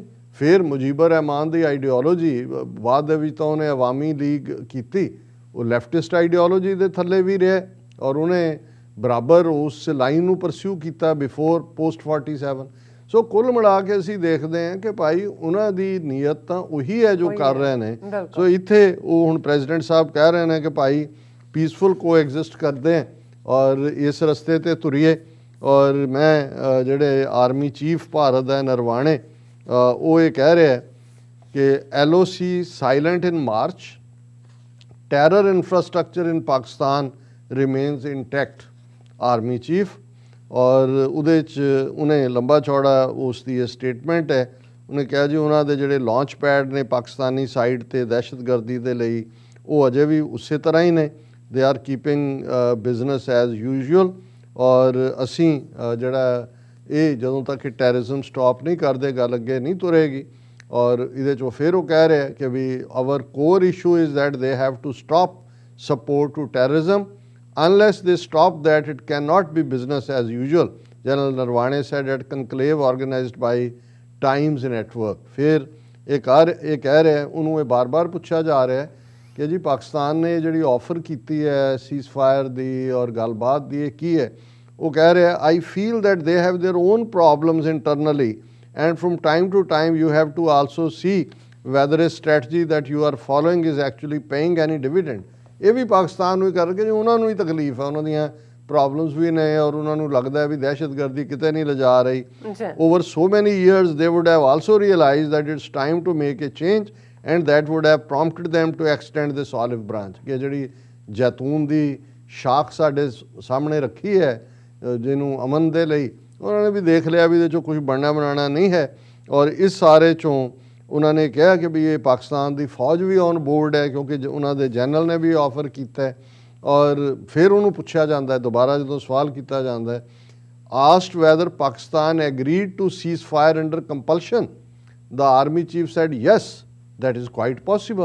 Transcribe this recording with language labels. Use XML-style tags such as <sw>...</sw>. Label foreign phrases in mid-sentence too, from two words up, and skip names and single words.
<pa>ਫਿਰ ਮੁਜੀਬੁਰ ਰਹਿਮਾਨ ਦੀ ਆਈਡੀਓਲੋਜੀ ਬਾਅਦ ਦੇ ਵਿੱਚ ਤਾਂ ਉਹਨੇ ਅਵਾਮੀ ਲੀਗ ਕੀਤੀ, ਉਹ</pa> <en>leftist ideology</en> <pa>ਦੇ ਥੱਲੇ ਵੀ ਰਿਹਾ, ਔਰ ਉਹਨੇ ਬਰਾਬਰ ਉਸ ਲਾਈਨ ਨੂੰ ਪਰਸਿਊ ਕੀਤਾ</pa> <en>before post</en> <pa>47। ਸੋ ਕੁੱਲ ਮਿਲਾ ਕੇ ਅਸੀਂ ਦੇਖਦੇ ਹਾਂ ਕਿ ਭਾਈ ਉਹਨਾਂ ਦੀ ਨੀਅਤ ਤਾਂ ਉਹੀ ਹੈ ਜੋ ਕਰ ਰਹੇ ਨੇ। ਸੋ ਇੱਥੇ ਉਹ ਹੁਣ ਪ੍ਰੈਜ਼ੀਡੈਂਟ ਸਾਹਿਬ ਕਹਿ ਰਹੇ ਨੇ ਕਿ ਭਾਈ</pa> <en>peaceful coexist</en> <pa>ਕਰਦੇ</pa> <hi>हैं और इस रस्ते</hi> <pa>ते तुरीए।</pa> <hi>और मैं ਜਿਹੜੇ</hi> <en>army chief</en> <hi>भारत है नरवाणे वो ये कह रहे हैं कि</hi> <en>LOC silent in March, terror infrastructure in Pakistan remains intact, army chief.</en> <pa>और ਉਹਦੇ 'ਚ ਉਹਨੇ ਲੰਬਾ ਚੌੜਾ ਉਸ ਦੀ ਸਟੇਟਮੈਂਟ ਹੈ। ਉਹਨੇ ਕਿਹਾ ਜੀ ਉਹਨਾਂ ਦੇ ਜਿਹੜੇ</pa> <en>launch pad</en> <pa>ਨੇ ਪਾਕਿਸਤਾਨੀ ਸਾਈਡ ਤੇ ਦਹਿਸ਼ਤਗਰਦੀ ਦੇ ਲਈ ਉਹ ਅਜੇ ਵੀ ਉਸੇ ਤਰ੍ਹਾਂ ਹੀ ਨੇ,</pa> <en>they are keeping business as usual.</en> <pa>ਔਰ ਅਸੀਂ ਜਿਹੜਾ ਇਹ ਜਦੋਂ ਤੱਕ ਇਹ</pa> <en>terrorism stop</en> <pa>ਨਹੀਂ ਕਰਦੇ ਗੱਲ ਅੱਗੇ ਨਹੀਂ ਤੁਰੇਗੀ। ਔਰ ਇਹਦੇ 'ਚੋਂ ਫਿਰ ਉਹ ਕਹਿ ਰਿਹਾ ਕਿ</pa> <en>we our core issue is that they have to stop support to terrorism unless they stop that it cannot be business as usual, General Narwane said at conclave organized by Times Network।</en> <pa>फिर ਇਹ ਕਹਿ ਰਿਹਾ ਉਹਨੂੰ ਇਹ ਬਾਰ-ਬਾਰ ਪੁੱਛਿਆ ਜਾ ਰਿਹਾ ਕਿ ਜੀ ਪਾਕਿਸਤਾਨ ਨੇ ਜਿਹੜੀ ਆਫਰ ਕੀਤੀ ਹੈ</pa> <en>cease fire</en> <pa>ਦੀ ਔਰ ਗੱਲਬਾਤ ਦੀ ਇਹ ਕੀ ਹੈ। ਉਹ ਕਹਿ ਰਿਹਾ</pa> <en>I feel that they have their own problems internally and from time to time you have to also see whether a strategy that you are following is actually paying any dividend।</en> <pa>ਇਹ ਵੀ ਪਾਕਿਸਤਾਨ ਨੂੰ ਹੀ ਕਰਕੇ ਜੀ ਉਹਨਾਂ ਨੂੰ ਹੀ ਤਕਲੀਫ ਹੈ, ਉਹਨਾਂ ਦੀਆਂ ਪ੍ਰੋਬਲਮਸ ਵੀ ਨੇ ਔਰ ਉਹਨਾਂ ਨੂੰ ਲੱਗਦਾ ਹੈ ਵੀ ਦਹਿਸ਼ਤਗਰਦੀ ਕਿਤੇ ਨਹੀਂ ਲਿਜਾ ਰਹੀ।</pa> <en>Over so many years they would have also realized that it's time to make a change and that would have prompted them to extend this olive branch।</en> <pa>ਕਿ ਜਿਹੜੀ ਜੈਤੂਨ ਦੀ ਸ਼ਾਖ ਸਾਡੇ ਸਾਹਮਣੇ ਰੱਖੀ ਹੈ ਜਿਹਨੂੰ ਅਮਨ ਦੇ ਲਈ, ਉਹਨਾਂ ਨੇ ਵੀ ਦੇਖ ਲਿਆ ਵੀ ਇਹਦੇ 'ਚੋਂ ਕੁਝ ਬਣਨਾ ਬਣਾਉਣਾ ਨਹੀਂ ਹੈ ਔਰ ਇਸ ਸਾਰੇ 'ਚੋਂ ਉਹਨਾਂ ਨੇ ਕਿਹਾ ਕਿ ਵੀ ਇਹ ਪਾਕਿਸਤਾਨ ਦੀ ਫੌਜ ਵੀ</pa> <en>on board</en> <pa>ਹੈ ਕਿਉਂਕਿ ਉਹਨਾਂ ਦੇ ਜਨਰਲ ਨੇ ਵੀ ਆਫਰ ਕੀਤਾ ਔਰ ਫਿਰ ਉਹਨੂੰ ਪੁੱਛਿਆ ਜਾਂਦਾ ਹੈ ਦੁਬਾਰਾ ਜਦੋਂ ਸਵਾਲ ਕੀਤਾ ਜਾਂਦਾ ਹੈ</pa> <en>asked whether Pakistan agreed to cease fire under compulsion the army chief said yes that is quite possible.</en>